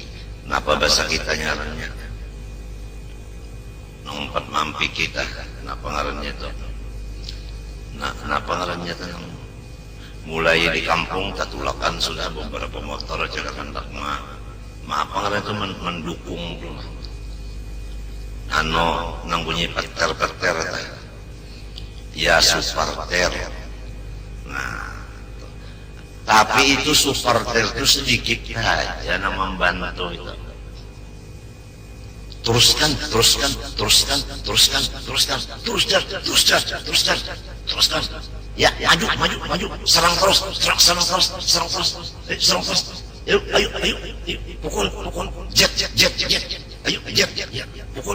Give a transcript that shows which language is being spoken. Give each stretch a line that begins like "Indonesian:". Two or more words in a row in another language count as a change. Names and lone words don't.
Banjar: Kenapa bahasa kita ngarannya? Nang umpat maampiki kita, kenapa ngarannya itu? Nah, kenapa ngarannya itu? Mulai di kampung tatulakan sudah beberapa motor jaga hendak apa ngarannya itu mendukung tuh. Nang bunyi peter-peter ya supporter. Nah, tapi itu supporter itu sedikit aja yang membantu itu. Teruskan, ya, maju, serang terus, ayo, pukul, jet, ayo, pukul.